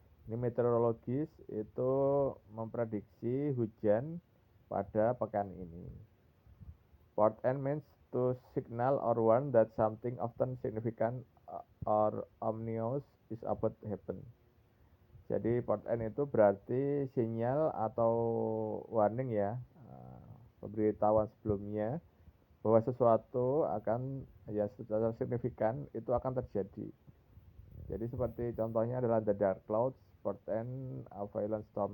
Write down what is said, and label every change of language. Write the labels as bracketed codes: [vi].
[id] Ini meteorologis itu memprediksi hujan pada pekan ini. [en] Portent means to signal or warn that something often significant or ominous is about to happen. [id] Jadi portent itu berarti sinyal atau warning ya, pemberitahuan sebelumnya bahwa sesuatu akan ya secara signifikan itu akan terjadi. Jadi seperti contohnya adalah [en] the dark clouds portend a violent storm.